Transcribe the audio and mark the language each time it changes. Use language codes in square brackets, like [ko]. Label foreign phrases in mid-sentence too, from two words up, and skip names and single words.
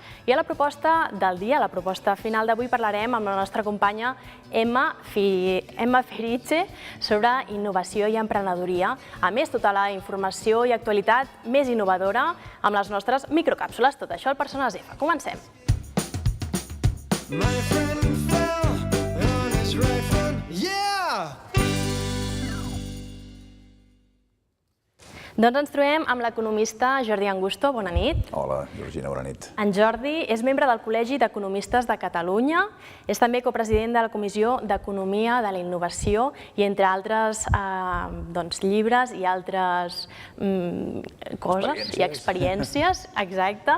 [ca] I a la proposta del dia, a la proposta final d'avui, parlarem amb la nostra companya Emma Feriche sobre innovació i emprenedoria. A més, tota la informació i actualitat més innovadora amb les nostres microcàpsules. Tot això al Persones F. Comencem. [en] My friend fell on his right foot. Yeah! [ca] Doncs ens trobem amb l'economista Jordi Angusto. Bona nit. Hola, Georgina, bona nit. En Jordi és membre del Col·legi d'Economistes de Catalunya, és també copresident de la Comissió d'Economia de la Innovació i, entre altres llibres i altres coses i experiències, exacte.